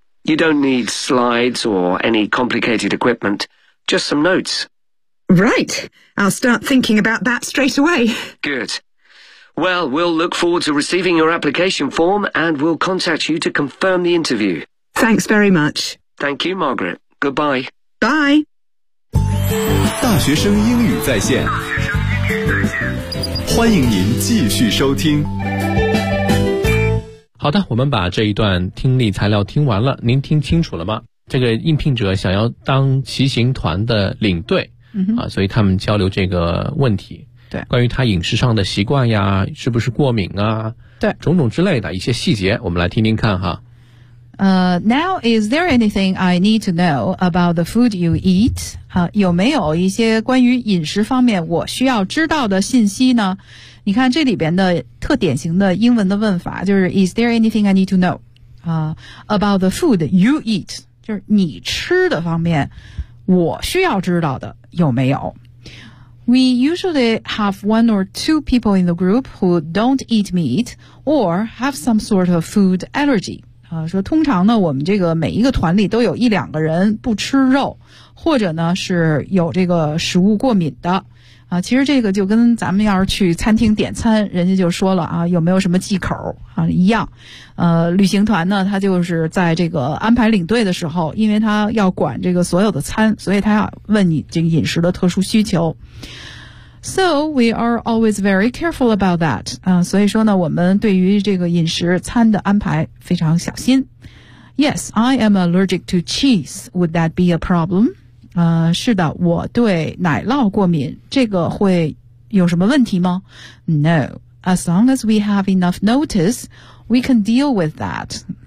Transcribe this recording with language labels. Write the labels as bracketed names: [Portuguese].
[English] You don't need slides or any complicated equipment, just some notes. Right. I'll start thinking about that straight away. Good. Well, we'll look forward to receiving your application form and we'll contact you to confirm the interview. Thanks very much. Thank you, Margaret. Goodbye. Bye. [Chinese] 大学生英语在线，欢迎您继续收听。好的，我们把这一段听力材料听完了，您听清楚了吗？这个应聘者想要当骑行团的领队，所以他们交流这个问题，对，关于他饮食上的习惯呀，是不是过敏啊，对，种种之类的一些细节，我们来听听看哈。 [English] Now, is there anything I need to know about the food you eat? [Chinese] 有没有一些关于饮食方面我需要知道的信息呢？你看这里边的特典型的英文的问法就是 [English] Is there anything I need to know about the food you eat? [Chinese] 就是你吃的方面我需要知道的有没有？ [English] We usually have one or two people in the group who don't eat meat or have some sort of food allergy. [Chinese] 说通常呢我们这个每一个团里都有一两个人不吃肉或者呢是有这个食物过敏的啊，其实这个就跟咱们要是去餐厅点餐人家就说了啊，有没有什么忌口啊一样旅行团呢他就是在这个安排领队的时候因为他要管这个所有的餐所以他要问你这个饮食的特殊需求 [English] So, we are always very careful about that. [Chinese] 所以说呢我们对于这个饮食餐的安排非常小心。 [English] Yes, I am allergic to cheese. Would that be a problem? [Chinese] 是的我对奶酪过敏这个会有什么问题吗 ? [English] No. As long as we have enough notice, we can deal with that.